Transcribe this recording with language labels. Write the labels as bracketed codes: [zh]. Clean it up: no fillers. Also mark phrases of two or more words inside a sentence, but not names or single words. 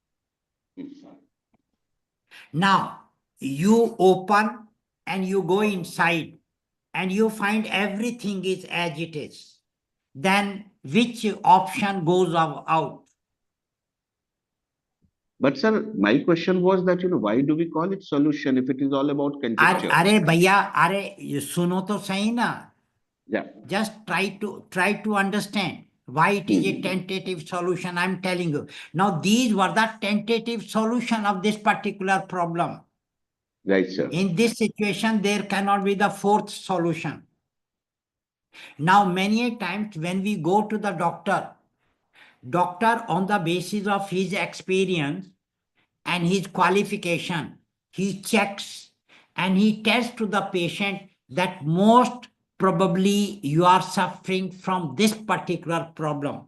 [en] Now, you open and you go inside and you find everything is as it is. Then which option goes out? But sir, my question was that, why do we call it solution if it is all about conjecture? [hi] अरे भैया, अरे सुनो तो सही ना. [en] Yeah. Just try to understand. Why it is a tentative solution, I'm telling you. Now, these were the tentative solution of this particular problem. Right, sir. In this situation, there cannot be the fourth solution. Now, many a times when we go to the doctor on the basis of his experience and his qualification, he checks and he tells to the patient that most probably you are suffering from this particular problem.